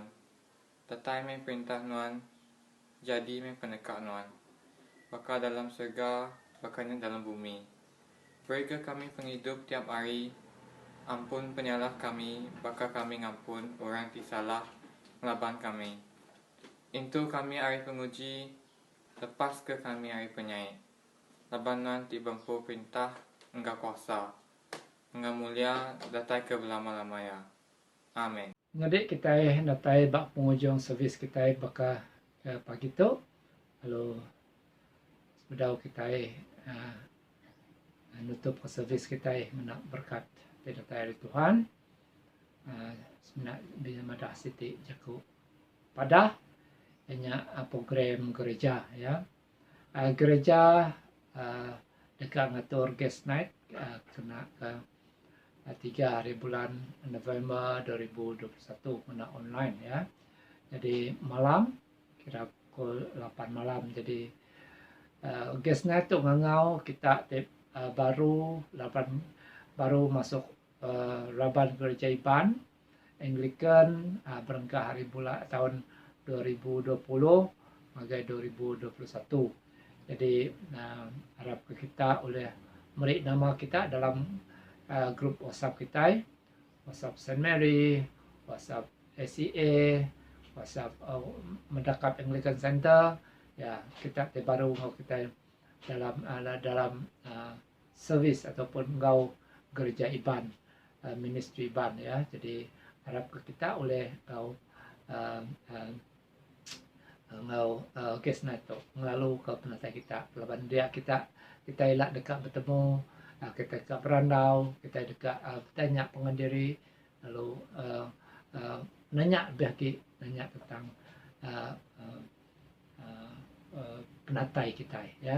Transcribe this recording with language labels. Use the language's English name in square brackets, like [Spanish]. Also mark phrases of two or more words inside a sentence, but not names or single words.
[Iban] tatai me perintah nuan jadi me penekak nuan baka dalam surga bakanya dalam bumi berikan kami penghidup tiap hari ampun penyalah kami baka kami ngampun orang ti salah melaban kami itu kami hari penguji lepas ke kami hari penyai laban nuan ti bangku perintah enggak kuasa enggak mulia datai ke belama-lamanya. Amin. Ngadik kita datai bak pengujung servis kita baka pagi tu. Lalu sebedau kita nutup ke servis kita menak berkat datai dari Tuhan. Sebenarnya bisa madah siti jaku pada hanya program gereja ya. Gereja dekat ngatur [English] guest night [Iban] kena ke 3 hari bulan November 2021 kena online ya. Jadi malam kira pukul 8 malam. Jadi [English] guest night [Iban] tu ngangau kita baru masuk Raban Gereja Iban Anglican berengkah hari bulan tahun 2020 magai 2021. Jadi harap kita oleh beri nama kita dalam grup WhatsApp kita, WhatsApp Saint Mary, WhatsApp SCA, WhatsApp Mendakap Anglican Center. Ya, kita baru kita dalam servis ataupun engkau gereja Iban, ministry Iban ya. Jadi harap kita oleh engkau [English] guest night [Iban] tu ngelalu ke penatai kita. Lepas dia kita elak dekat bertemu. Kita dekat berandau, kita dekat bertanya pengendiri, lalu nanya tentang penatai kita ya.